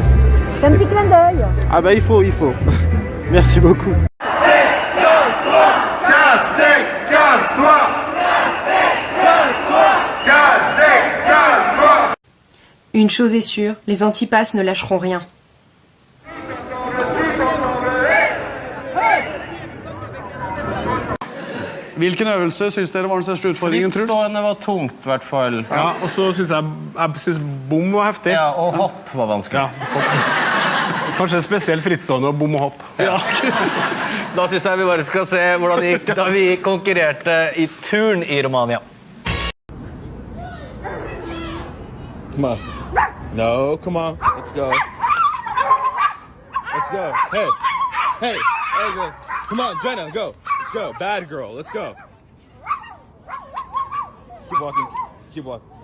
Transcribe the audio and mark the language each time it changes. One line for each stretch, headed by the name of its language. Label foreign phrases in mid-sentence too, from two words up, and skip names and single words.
French: C'est un petit clin d'œil. Ah bah il faut. Merci beaucoup. Castex, casse-toi! Castex, casse-toi! Une chose est sûre, les antipasses ne lâcheront rien.
Norwegian: Hvilken øvelse synes dere var den største utfordringen, Truls? Frittstående var tungt, i hvert fall. Ja, og så synes jeg bom var heftig. Ja, og hopp var vanskelig. Ja, kanskje spesielt frittstående og bom og hopp. Ja. Da synes jeg vi bare skal se hvordan det gikk da vi konkurrerte i turn i Romania.
English: Come on. No, come on. Let's go. Let's go. Hey, go. Come on, Jenna, go. Let's go. Bad girl. Let's go. Keep walking. Keep walking.